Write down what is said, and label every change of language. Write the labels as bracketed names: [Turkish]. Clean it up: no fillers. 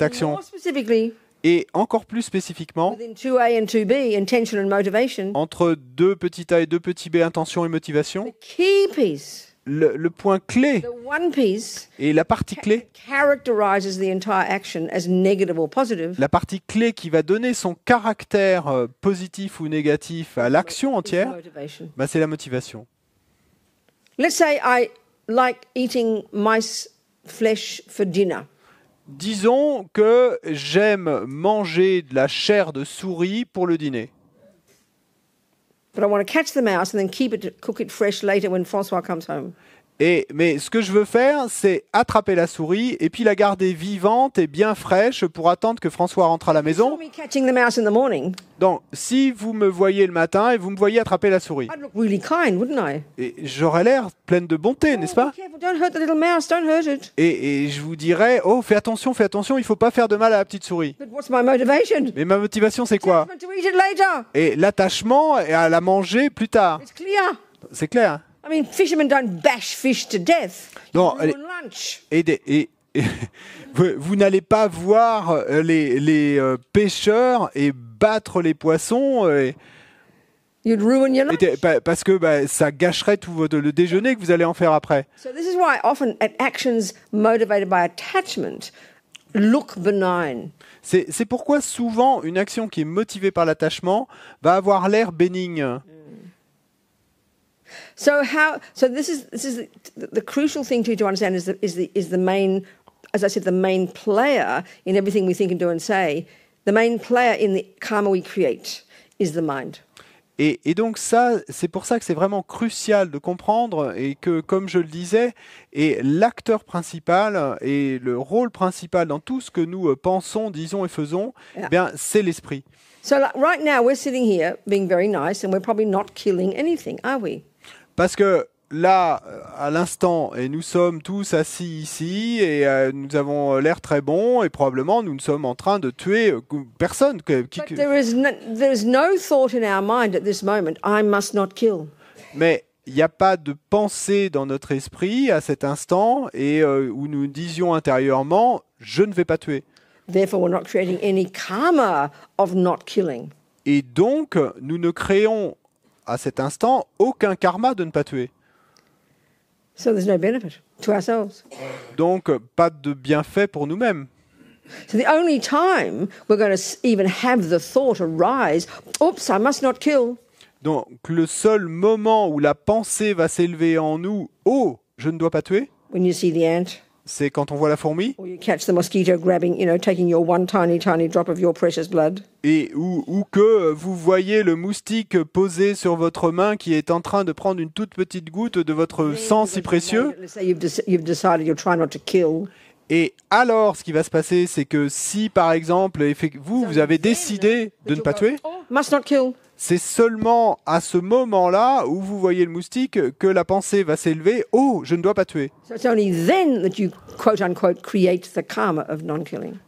[English] Even [French] action. [English] more specifically, [French] Et encore plus spécifiquement, [English] within 2A and 2B, intention and motivation, [French] entre 2 petits a et 2 petits b, intention et motivation, [English] the key piece, [French] le point clé [English] the one piece, [French] et la partie clé, [English] characterizes the entire action as negative or positive, [French] la partie clé qui va donner son caractère positif ou négatif à l'action [English] is [French] entière, [English] motivation. [French] c'est la motivation. [English] Let's say I like eating mice flesh for dinner. [French] Disons que j'aime manger de la chair de souris pour le dîner. [English] But I want to catch the mouse and then cook it fresh later when Francois comes home. [French] Mais ce que je veux faire, c'est attraper la souris et puis la garder vivante et bien fraîche pour attendre que François rentre à la [English] Saw [French] maison. [English] me catching the mouse in the morning, [French] Donc, si vous me voyez le matin et vous me voyez attraper la souris, [English] I'd look really kind, wouldn't I? [French] et j'aurais l'air pleine de bonté, n'est-ce pas? [English] Be careful, don't hurt the little mouse, don't hurt it. [French] Et je vous dirais, oh, fais attention, il faut pas faire de mal à la petite souris. [English] But what's my motivation? [French] Mais ma motivation, c'est quoi? [English] To eat it later. [French] Et l'attachement est à la manger plus tard. [English] It's clear. [French] C'est clair. [English] I mean, fishermen don't bash fish to death. [French] Non, [English] Ruin lunch. [French] Et vous n'allez pas voir les pêcheurs et battre les poissons [English] You'd ruin your lunch. [French] parce que ça gâcherait tout le déjeuner que vous allez en faire après. [English] So this is why often actions motivated by attachment look benign. [French] C'est pourquoi souvent une action qui est motivée par l'attachement va avoir l'air bénigne. [English] So this is the crucial thing to understand is the main, as I said, the main player in everything we think and do and say. The main player in the karma we create is the mind. [French] Et donc ça, c'est pour ça que c'est vraiment crucial de comprendre et que, comme je le disais, et l'acteur principal et le rôle principal dans tout ce que nous pensons, disons et faisons, [English] Yeah. [French] eh bien, c'est l'esprit. [English] So like, right now we're sitting here being very nice and we're probably not killing anything, are we? [French] Parce que là, à l'instant, et nous sommes tous assis ici et nous avons l'air très bons et probablement nous sommes en train de tuer personne. [English] But there is no thought in our mind at this moment, I must not kill. [French] Mais il n'y a pas de pensée dans notre esprit à cet instant et où nous disions intérieurement « je ne vais pas tuer ». [English] Therefore, we're not creating any karma of not killing. [French] Et donc, nous ne créons à cet instant aucun karma de ne pas tuer. [English] So there's no benefit to ourselves. [French] Donc, pas de bienfait pour nous-mêmes. [English] So the only time we're going to even have the thought arise, oops, I must not kill, [French] Donc, le seul moment où la pensée va s'élever en nous « oh, je ne dois pas tuer [English] when you see the ant, » [French] c'est quand on voit la fourmi [English] or you catch the mosquito grabbing, taking your one tiny drop of your precious blood. [French] et ou que vous voyez le moustique posé sur votre main qui est en train de prendre une toute petite goutte de votre sang si précieux. [English] Let's say you've decided you'll try not to kill. [French] Et alors, ce qui va se passer, c'est que si, par exemple, vous avez décidé de ne pas tuer, [English] Must not kill. [French] c'est seulement à ce moment-là où vous voyez le moustique que la pensée va s'élever. Oh, je ne dois pas tuer. [English] So it's only then that you, quote unquote, create the karma of non-killing.